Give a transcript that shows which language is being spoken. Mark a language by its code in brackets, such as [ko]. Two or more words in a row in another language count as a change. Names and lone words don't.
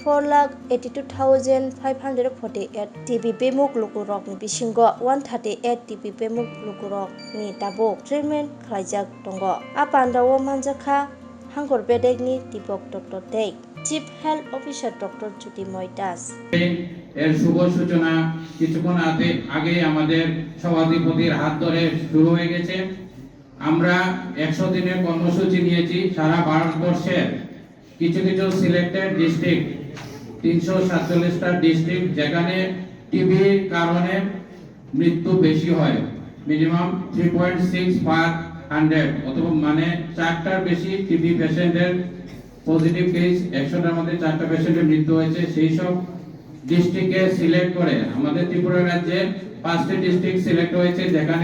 [trp] 4,82,548 TB bemuk lukurok ni bisingo 138 TB bemuk lukurok ni tabuk treatment khlaijak tongo apandao manjaka hangkor bedek ni Dipok Dr. [en] Dek Chief Health Officer Dr. Jyotirmoy Das [bn] এর শুভ সূচনা কিছুক্ষণ আগে আমাদের সভাধিপতির হাত ধরে শুরু হয়ে গেছে আমরা 100 দিনের কর্মসূচি নিয়েছি সারা ভারতবর্ষের কিছু কিছু [en] selected district [bn] 347টা ডিস্ট্রিক্ট যেখানে টিবির কারণে মৃত্যু বেশি হয় মিনিমাম 3.6 পার 100 অথবা মানে 4টার বেশি [en] TB patient's positive case [bn] 100টার মধ্যে 4টা পেশেন্টের মৃত্যু হয়েছে সেই সব ডিস্ট্রিক্টকে সিলেক্ট করে আমাদের ত্রিপুরা রাজ্যে 5টি ডিস্ট্রিক্ট সিলেক্ট হয়েছে যেখানে